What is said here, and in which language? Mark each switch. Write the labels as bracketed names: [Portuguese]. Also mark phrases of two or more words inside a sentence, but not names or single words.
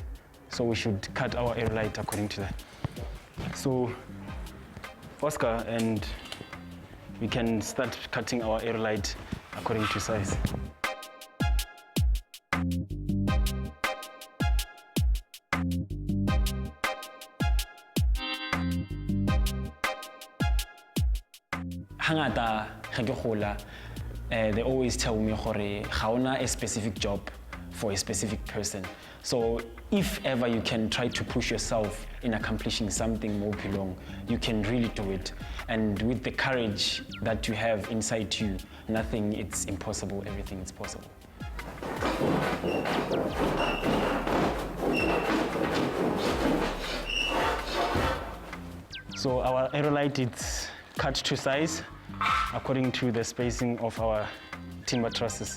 [English] So we should cut our aerolite according to that. So Oscar, and we can start cutting our aerolite according to size. [Northern Sotho] Hangata ga ke gola [English] they always tell me [Northern Sotho] gore ga ona [English] a specific job for a specific person. So if ever you can try to push yourself in accomplishing something more long, you can really do it. And with the courage that you have inside you, nothing is impossible, everything is possible. So our aerolite is cut to size according to the spacing of our timber trusses.